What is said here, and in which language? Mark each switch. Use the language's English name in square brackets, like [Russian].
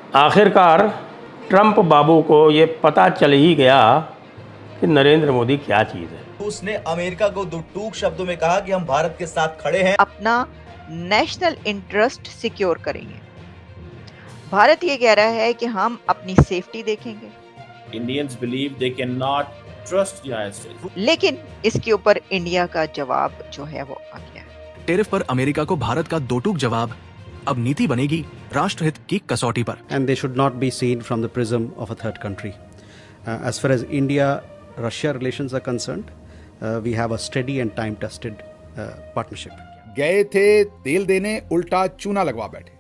[Hindi] आखिरकार ट्रंप बाबू को ये पता चल ही गया कि नरेंद्र मोदी क्या चीज़ है। उसने अमेरिका को दो टूक शब्दों में कहा कि हम भारत के साथ खड़े हैं, अपना नेशनल इंटरेस्ट सिक्योर करेंगे। भारत ये कह रहा है कि हम अपनी सेफ्टी देखेंगे। [English] Indians believe they cannot trust United States. [Hindi] लेकिन इसके ऊपर इंडिया का जवाब जो है वो आ गया है। टेरिफ पर अमेरिका को भारत का दो टूक जवाब। अब नीति बनेगी राष्ट्रहित की कसौटी पर। [English] And they should not be seen from the prism of a third country. As far as India-Russia relations are concerned, we have a steady and time-tested partnership. [Hindi] गए थे तेल देने, उल्टा चूना लगवा बैठे।